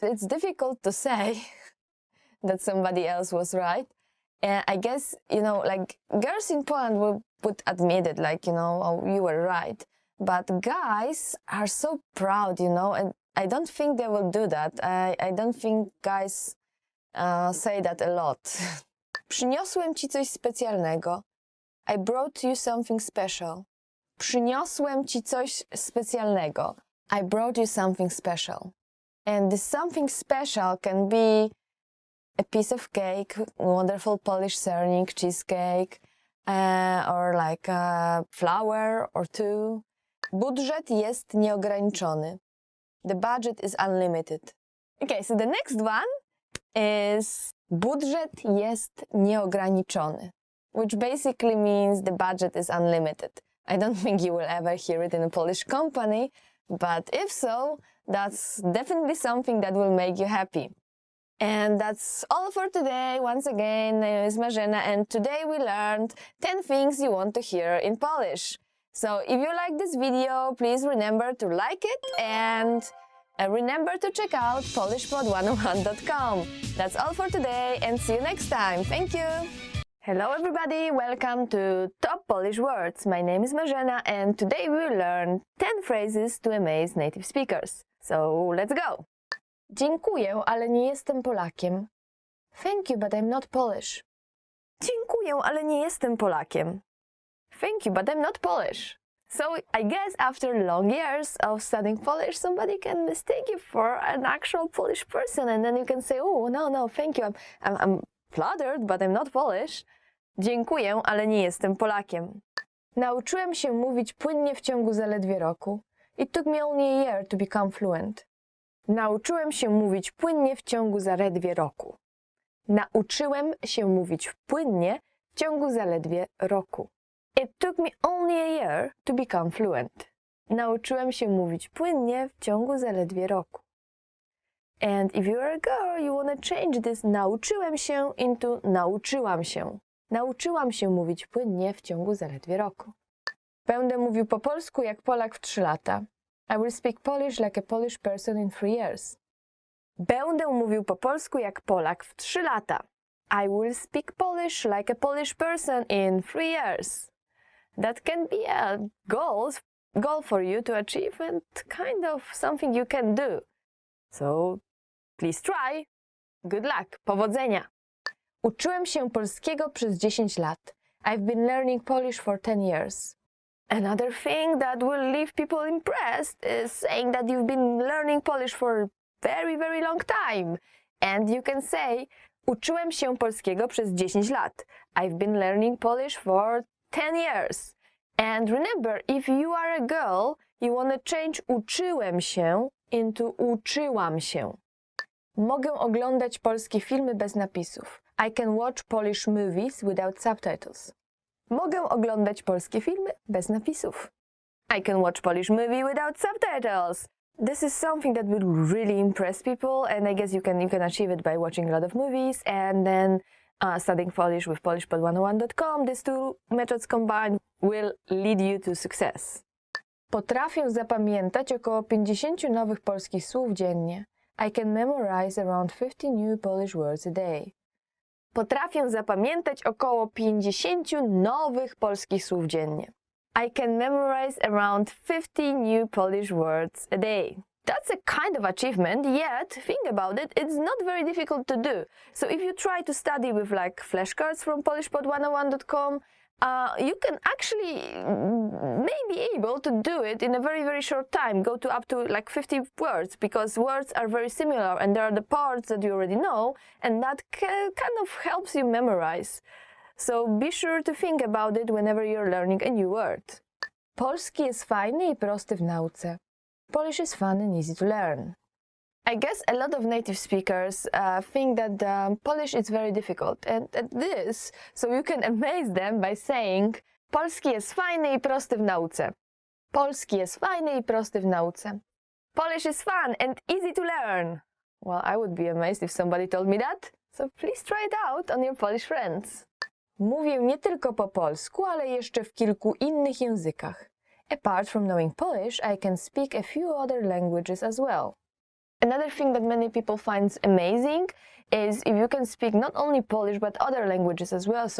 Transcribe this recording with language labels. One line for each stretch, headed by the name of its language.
English: It's difficult to say that somebody else was right. And I guess, like girls in Poland would admit it, like, oh, you were right. But guys are so proud, and I don't think they will do that. I don't think guys say that a lot.
Polish: Przyniosłem ci coś specjalnego.
English: I brought you something special.
Polish: Przyniosłem ci coś specjalnego.
English: I brought you something special. And this something special can be a piece of cake, wonderful Polish sernik, cheesecake, or like a flower or two.
Polish: Budżet jest nieograniczony.
English: The budget is unlimited. Okay, so the next one is
Polish: budżet jest nieograniczony,
English: which basically means the budget is unlimited. I don't think you will ever hear it in a Polish company, but if so, that's definitely something that will make you happy. And that's all for today. Once again, my name is Marzena, and today we learned 10 things you want to hear in Polish. So if you like this video, please remember to like it, and remember to check out polishpod101.com. That's all for today, and see you next time. Thank you! Hello everybody, welcome to Top Polish Words. My name is Marzena, and today we will learn 10 phrases to amaze native speakers. So let's go!
Polish: Dziękuję, ale nie jestem Polakiem.
English: Thank you, but I'm not Polish.
Polish: Dziękuję, ale nie jestem Polakiem.
English: Thank you, but I'm not Polish. So I guess after long years of studying Polish, somebody can mistake you for an actual Polish person, and then you can say, oh, no, thank you, I'm flattered, but I'm not Polish.
Polish: Dziękuję, ale nie jestem Polakiem. Nauczyłem się mówić płynnie w ciągu zaledwie roku.
English: It took me only a year to become fluent.
Polish: Nauczyłem się mówić płynnie w ciągu zaledwie roku. Nauczyłem się mówić płynnie w ciągu zaledwie roku.
English: It took me only a year to become fluent.
Polish: Nauczyłem się mówić płynnie w ciągu zaledwie roku.
English: And if you're a girl, you want to change this
Polish: nauczyłem się
English: into
Polish: nauczyłam się. Nauczyłam się mówić płynnie w ciągu zaledwie roku. Będę mówił po polsku jak Polak w 3 lata.
English: I will speak Polish like a Polish person in 3 years.
Polish: Będę mówił po polsku jak Polak w 3 lata.
English: I will speak Polish like a Polish person in 3 years. That can be a goal for you to achieve, and kind of something you can do. So please try. Good luck.
Polish: Powodzenia. Uczyłem się polskiego przez 10 lat.
English: I've been learning Polish for 10 years. Another thing that will leave people impressed is saying that you've been learning Polish for a very, very long time. And you can say,
Polish: uczyłem się polskiego przez 10 lat.
English: I've been learning Polish for 10 years. And remember, if you are a girl, you want to change
Polish: uczyłem się
English: into
Polish: uczyłam się. Mogę oglądać polskie filmy bez napisów.
English: I can watch Polish movies without subtitles.
Polish: Mogę oglądać polskie filmy bez napisów.
English: I can watch Polish movie without subtitles. This is something that will really impress people, and I guess you can achieve it by watching a lot of movies and then studying Polish with polishpod101.com. These two methods combined will lead you to success.
Polish: Potrafię zapamiętać około 50 nowych polskich słów dziennie.
English: I can memorize around 50 new Polish words a day.
Polish: Potrafię zapamiętać około 50 nowych polskich słów dziennie.
English: I can memorize around 50 new Polish words a day. That's a kind of achievement, yet, think about it, it's not very difficult to do. So if you try to study with like flashcards from polishpod101.com, you can actually maybe able to do it in a very, very short time, go to up to like 50 words, because words are very similar and there are the parts that you already know, and that kind of helps you memorize. So be sure to think about it whenever you're learning a new word.
Polish: Polski jest fajny I prosty w nauce.
English: Polish is fun and easy to learn. I guess a lot of native speakers think that Polish is very difficult, and this, so you can amaze them by saying
Polish: Polski jest fajny I prosty w nauce. Polski jest fajny I prosty w nauce.
English: Polish is fun and easy to learn. Well, I would be amazed if somebody told me that, so please try it out on your Polish friends.
Polish: Mówię nie tylko po polsku, ale jeszcze w kilku innych językach.
English: Apart from knowing Polish, I can speak a few other languages as well. Another thing that many people find amazing is if you can speak not only Polish but other languages as well.